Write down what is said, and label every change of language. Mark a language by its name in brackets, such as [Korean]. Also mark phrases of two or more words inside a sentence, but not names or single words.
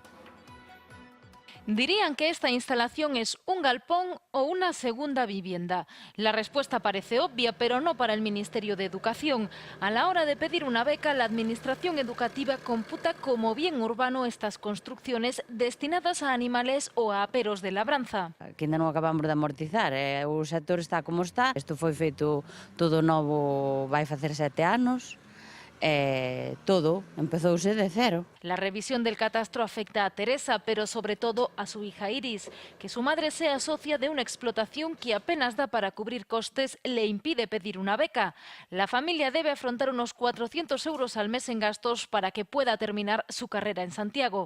[Spanish] Dirían que esta instalación es un galpón o una segunda vivienda. La respuesta parece obvia, pero no para el Ministerio de Educación. A la hora de pedir una beca, la Administración Educativa computa como bien urbano estas construcciones destinadas a animales o a aperos de labranza. [Galician] Que ainda non acabamos de amortizar, o sector está como está. Isto foi feito todo novo, vai facer 7 anos. Todo empezouse de cero. [Spanish] La revisión del catastro afecta a Teresa, pero sobre todo a su hija Iris. Que su madre sea socia de una explotación que apenas da para cubrir costes le impide pedir una beca. La familia debe afrontar unos 400 euros al mes en gastos para que pueda terminar su carrera en Santiago.